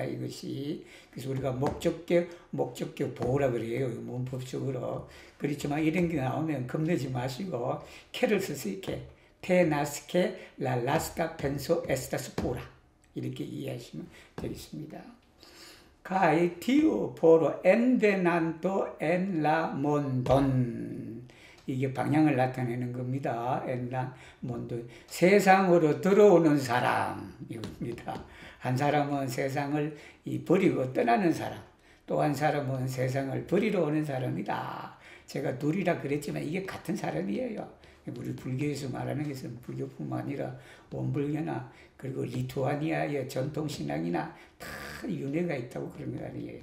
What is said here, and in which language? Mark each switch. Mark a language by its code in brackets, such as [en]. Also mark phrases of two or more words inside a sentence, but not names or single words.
[ko] 이것이. 그래서 우리가 목적격 보호라 그래요. 문법적으로. 그렇지만 이런 게 나오면 겁내지 마시고 캐를 쓰세요. [eo] ke naskiĝe la lasta penso estas pura, 이렇게 이해하시면 되겠습니다. Kai tiu por envenanto en la mondon. [ko] 이게 방향을 나타내는 겁니다. [eo] en la mondon. [ko] 세상으로 들어오는 사람, 이겁니다. 한 사람은 세상을 버리고 떠나는 사람, 또 한 사람은 세상을 버리러 오는 사람이다. 제가 둘이라 그랬지만 이게 같은 사람이에요. 우리 불교에서 말하는 것은 불교뿐만 아니라 원불교나 그리고 리투아니아의 전통신앙이나 다 윤회가 있다고 그런 거 아니에요.